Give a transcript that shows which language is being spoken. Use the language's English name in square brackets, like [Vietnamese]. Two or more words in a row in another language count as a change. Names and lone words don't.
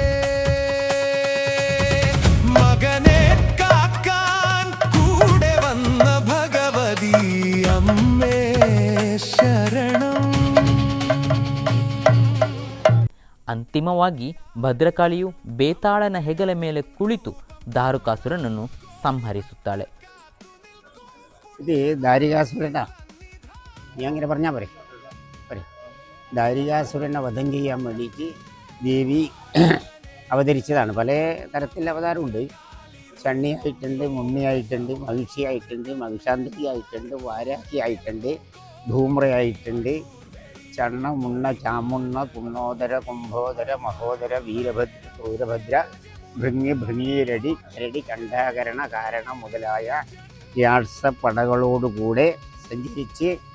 [Malayalam] മകനേ കാക്കാൻ കൂടെ വന്ന ഭഗവതി അമ്മേ ശരണം. [Kannada] ಅಂತಿಮವಾಗಿ ಭದ್ರಕಾಳಿಯು ಬೇತಾಳನ ಹೆಗಲ ಮೇಲೆ ಕುಳಿತು ದಾರುಕಾಸುರನನ್ನು സംഹരിಸುತ್ತಾಳೆ. [Malayalam] ഇത് ദാരികാസുരനാ, നീ അങ്ങനെ പറഞ്ഞാൽ പോരെ. ദാരികാസുരനെ വധം ചെയ്യാൻ വേണ്ടിയിട്ട് ദേവി അവതരിച്ചതാണ്. പല തരത്തിൽ അവതാരമുണ്ട്. ഷണ്ണിയായിട്ടുണ്ട്, മുമ്മിയായിട്ടുണ്ട്, മഹിഷിയായിട്ടുണ്ട്, മഹിഷാന്തരിയായിട്ടുണ്ട്, വാരാഹിയായിട്ടുണ്ട്, ധൂമ്രയായിട്ടുണ്ട്, ചണ്ണ മുണ്ണ ചാമുണ്ണ കുണ്ണോദര കുംഭോദര മഹോദര വീരഭദ്ര സൂരഭദ്ര ഭൃങ്ങി ഭൃങ്ങീരടി രടി കണ്ഠാകരണ കാരണം മുതലായ പടകളോടുകൂടെ സഞ്ചരിച്ച്